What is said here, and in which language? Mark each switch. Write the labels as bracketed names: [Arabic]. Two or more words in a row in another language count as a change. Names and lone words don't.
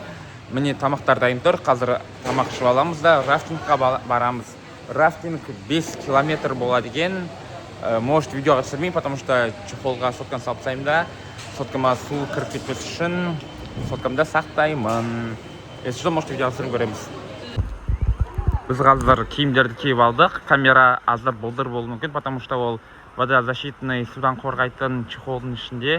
[Kazakh] Міне тамақтар дайын тұр. Қазір тамақ ішіп аламыз да рафтингқа барамыз. Рафтинг 5 километр болады екен. Может, видеоға түсірмеймін, [Russian] потому что [Kazakh] чехолға сотканы салып тастаймын да. Соткама су кіріп кетпес үшін соткамда сақтаймын. [Russian] Если что, может, [Kazakh] видеоға түсіріп көреміз. Біз қазір киімдерді киіп алдық. Камера аздап болдыр болуы мүмкін, [Russian] потому что [Kazakh] ол водозащитный судан қорғайтын чехолдың ішінде.